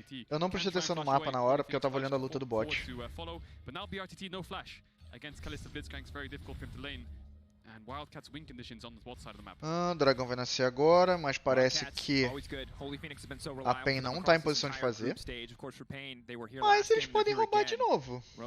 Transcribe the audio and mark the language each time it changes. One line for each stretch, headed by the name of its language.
Portuguese: Eu não prestei atenção no mapa na hora, porque eu tava olhando a luta do bot.
English: But now BRTT no flash against Kalista Blitzcrank is very difficult for him to lane. And Wildcats win conditions on the bot side of the map.
Portuguese: O dragão vai nascer agora, mas parece que a Pain não tá em posição de fazer. Mas eles podem roubar de novo.